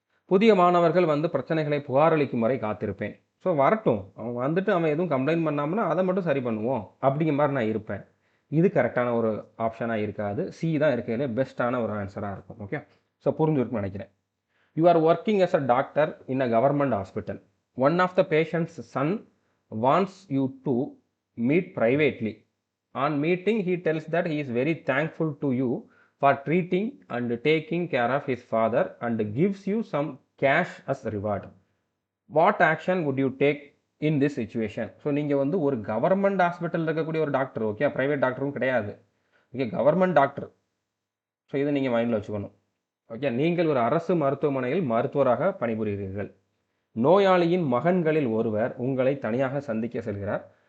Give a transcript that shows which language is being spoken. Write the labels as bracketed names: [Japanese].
[Tamil] புதிய மாணவர்கள் வந்து பிரச்சனைகளை புகாரளிக்கும் வரை காத்திருப்பேன். ஸோ வரட்டும், அவன் வந்துட்டு அவன் எதுவும் கம்ப்ளைண்ட் பண்ணாமன்னா அதை மட்டும் சரி பண்ணுவோம் அப்படிங்கிற மாதிரி நான் இருப்பேன். இது கரெக்டான ஒரு ஆப்ஷனாக இருக்காது. சி தான் இருக்கிறதுலே பெஸ்ட்டான ஒரு ஆன்சராக இருக்கும். ஓகே. ஸோ புரிஞ்சுருக்குன்னு நினைக்கிறேன். [English] You are working as a doctor in a government hospital. One of the patient's son wants you to meet privately. On meeting he tells that he is very thankful to you for treating and taking care of his father and gives you some cash as reward. What action would you take in this situation? [Tamil] So நீங்கள் வந்து ஒரு government ஹாஸ்பிட்டலில் இருக்கக்கூடிய ஒரு doctor, okay, private டாக்டரும் கிடையாது, okay, government doctor. So இதை நீங்கள் மைண்டில் வச்சுக்கணும். ஓகே. நீங்கள் ஒரு அரசு மருத்துவமனையில் மருத்துவராக பணிபுரிகிறீர்கள். நோயாளியின் மகன்களில் ஒருவர் உங்களை தனியாக சந்திக்க செல்கிறார்.